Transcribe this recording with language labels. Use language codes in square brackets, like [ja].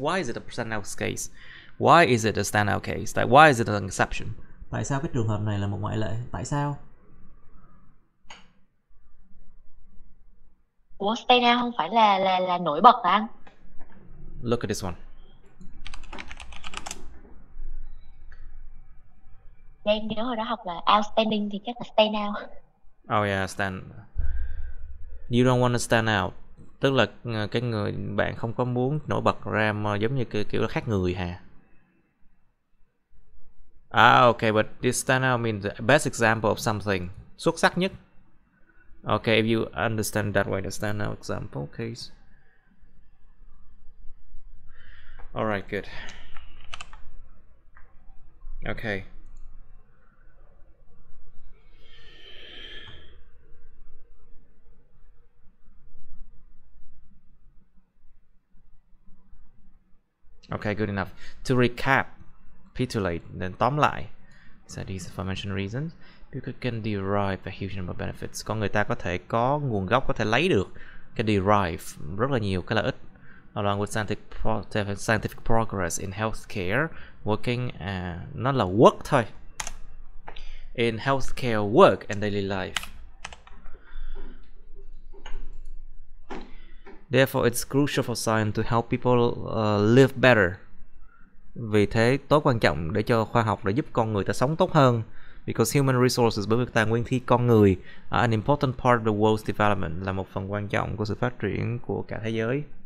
[en] Why is it a standout case? Why is it a standout case? [vi] Tại [en] why is it an exception? [vi] Tại sao cái trường hợp này là một ngoại lệ? Tại sao? Ủa, standout không phải là nổi bật hả anh? [en] Look at this one. [vi] Em nhớ hồi đó học là outstanding thì chắc là stand out. [en] Oh yeah, You don't want to stand out. [vi] Tức là cái người bạn không có muốn nổi bật ra mà giống như kiểu là khác người hả? [en] Okay, but this stand out means the best example of something. [vi] Xuất sắc nhất. [en] Okay, if you understand that way, the stand out example case. Alright, good. Okay. Okay, good enough. To recapitulate, then [vi] tóm lại. [en] So these aforementioned reasons, people can derive a huge number of benefits. [vi] Con người ta có thể có nguồn gốc, có thể lấy được cái derive rất là nhiều cái lợi ích. [en] Along with scientific progress in healthcare, working, [vi] nó là work thôi. [en] In healthcare work and daily life. Therefore, it's crucial for science to help people live better. [vi] Vì thế, tối quan trọng để cho khoa học để giúp con người ta sống tốt hơn. [en] Because human resources, [vi] bởi vì tài nguyên thi con người, [en] are an important part of the world's development, [vi] là một phần quan trọng của sự phát triển của cả thế giới.